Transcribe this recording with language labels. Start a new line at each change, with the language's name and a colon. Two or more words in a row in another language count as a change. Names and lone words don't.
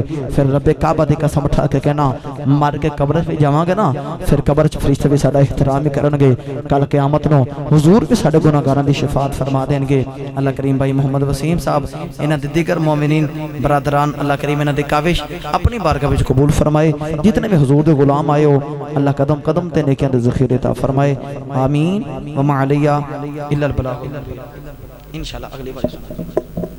Punjabi: فیر ربِ کعبہ دی قسم اٹھا کے کہنا مر کے قبر چ جاواں گے نا، فیر قبر چ فرشتے بھی ساڈا احترام ہی کرن گے. کل قیامت نوں حضور بھی ساڈے گناہگاراں دی شفاعت فرما دینگے. اللہ کریم بھائی محمد وسیم صاحب انہاں دے دیگر مومنین برادران اللہ کریم انہاں دی کاوش اپنی بارگاہ وچ قبول فرمائے. جتنے بھی حضور دے غلام آئے ہو اللہ قدم قدم تے نیکیاں دے ذخیرے عطا فرمائے.
Arabic: آمين وما علينا إلا البلاغ.
Punjabi: ان شاء اللہ اگلی بار